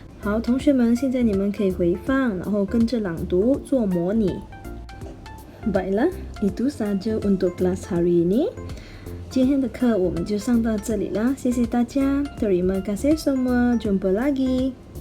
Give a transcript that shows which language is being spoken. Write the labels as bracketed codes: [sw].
[zh] 好，同学们，现在你们可以回放，然后跟着朗读做模拟。 [ms] Baiklah, itu saja untuk kelas hari ini. [zh] 今天的课我们就上到这里了，谢谢大家， [ms] terima kasih semua, jumpa lagi.